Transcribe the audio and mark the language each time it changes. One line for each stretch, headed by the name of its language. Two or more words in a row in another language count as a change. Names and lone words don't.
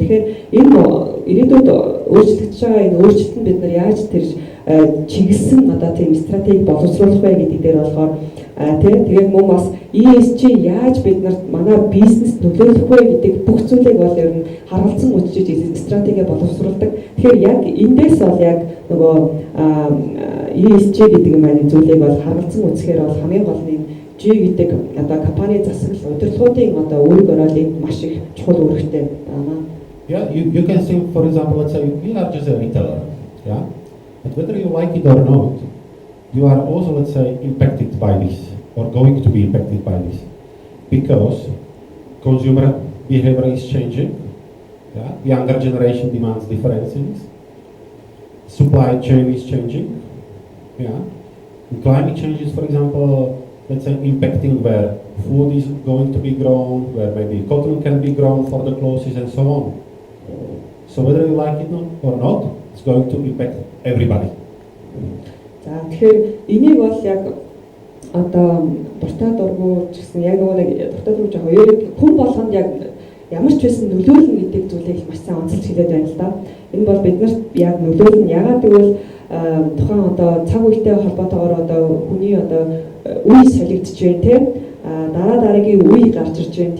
Mongolian: Тэгэхээр энэ ирээдүйд өөрчлөгдөж байгаа энэ өөрчлөлтөнд бид нар яаж тэр чиглэсэн одоо тийм стратеги боловсруулах вэ гэдэг дээр болохоор тэгээд мөн бас ESG яаж бид нарт манай бизнес нөлөөлөх вэ гэдэг бүх зүйлийг бол ер нь харгалзан үзэж стратеги боловсруулдаг. Тэгэхээр яг эндээс бол яг нөгөө ESG гэдэг маань зүйлийг бол харгалзан үзэхээр бол хамгийн гол нь G гэдэг одоо компани засаглал удирдлагуудын одоо үүрэг ороолыг маш их чухал үүрэгтэй байна.
English: Yeah, you can think, for example, let's say you are just a retailer, yeah? But whether you like it or not, you are also, let's say, impacted by this, or going to be impacted by this, because consumer behavior is changing, yeah? Younger generation demands different things, supply chain is changing, yeah? And climate change is, for example, let's say, impacting where food is going to be grown, where maybe cotton can be grown for the clothes and so on. So whether you like it or not, it's going to impact everybody.
Mongolian: За тэгэхээр энийг бол яг одоо дуртай дургу ч гэсэн яг нэг дуртай дургу жоо хоёрыг хүн болгонд яг ямар ч байсан нөлөөлнө гэдэг зүйлийг маш сайн онцолж хэлээд байна л да. Энэ бол биднэрт яг нөлөөлнө. Ягаад гэвэл тухайн одоо цаг үетэй холбоотойгоор одоо хүний одоо үе солигдож байна тийм дараа дараагийн үе гарч ирж байна.